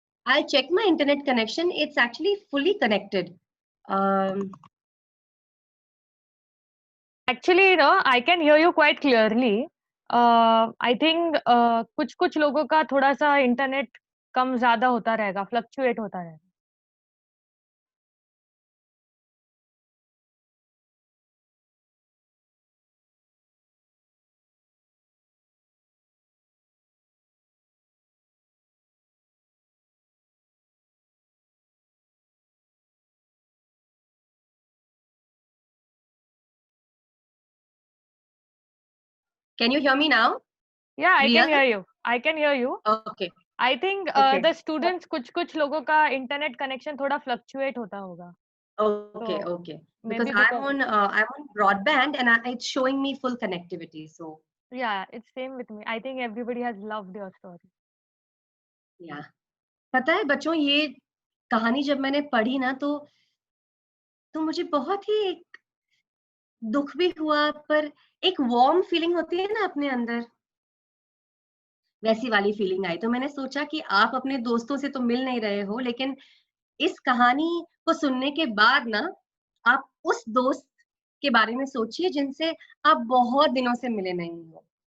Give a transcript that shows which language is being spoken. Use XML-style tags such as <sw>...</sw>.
<en>I'll check my internet connection. It's actually fully connected. Um, Actually, I can hear you quite clearly. I think</en> <hi>कुछ कुछ लोगों का थोड़ा सा internet कम ज्यादा होता रहेगा, फ्लक्चुएट होता रहेगा।</hi> <en>can you hear me now? Yeah, I can hear you. I can hear you. Okay. I think Okay. the students</en> <hi>कुछ कुछ लोगों का इंटरनेट कनेक्शन थोड़ा फ्लक्चुएट होता होगा।</hi> <en>Okay.</en> <hi>तो</hi> <en>Okay. May Because be because I'm on broadband, and it's showing me full connectivity. So yeah, it's same with me. I think everybody has loved your story. yeah.</en> <hi>पता है बच्चों, ये कहानी जब मैंने पढ़ी ना तो मुझे बहुत ही एक दुख भी हुआ, पर एक वार्म फीलिंग होती है ना अपने अंदर, वैसी वाली फीलिंग आई। तो मैंने सोचा कि आप अपने दोस्तों से तो मिल नहीं रहे हो, लेकिन इस कहानी को सुनने के बाद ना, आप उस दोस्त के बारे में सोचिए जिनसे आप बहुत दिनों से मिले नहीं हो।</hi>